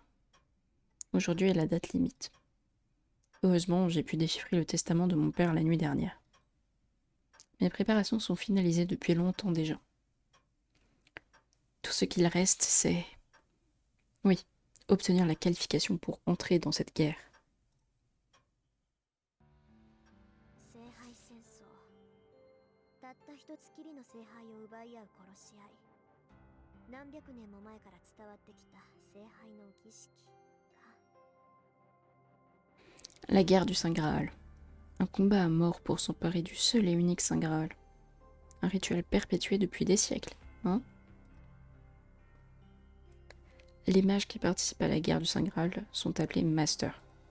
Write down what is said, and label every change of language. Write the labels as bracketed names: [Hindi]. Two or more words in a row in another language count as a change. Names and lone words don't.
[French] Aujourd'hui est la date limite. Heureusement, j'ai pu déchiffrer le testament de mon père la nuit dernière. Mes préparations sont finalisées depuis longtemps déjà. Tout ce qu'il reste, c'est... Oui, obtenir la qualification pour entrer dans cette guerre. [Japanese] たった一つきりの聖杯を奪い合う殺し合い。何百年も前から伝わってきた聖杯の儀式か。 [French] La guerre du Saint Graal. Un combat à mort pour s'emparer du seul et unique Saint Graal. Un rituel perpétué depuis des siècles, hein? Les mages qui participent à la guerre du Saint Graal sont appelés Masters.